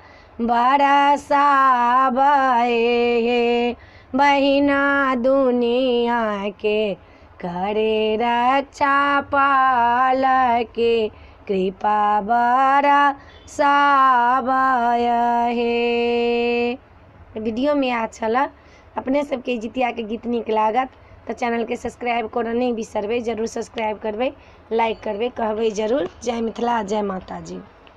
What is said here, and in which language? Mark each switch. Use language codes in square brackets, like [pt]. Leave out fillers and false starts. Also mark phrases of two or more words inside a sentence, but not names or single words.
[mai] बरसावे हे, बहिना दुनिया के करे रक्षा पाल की, कृपा बरसावे हे। वीडियो में अच्छा लग अपने सबके जितिया के गीत नीक लागत तो चैनल के सब्सक्राइब करऽ नहीं बिसरबै, जरूर सब्सक्राइब करबै, लाइक करबै, कहबै जरूर। जय मिथिला, जय माता जी।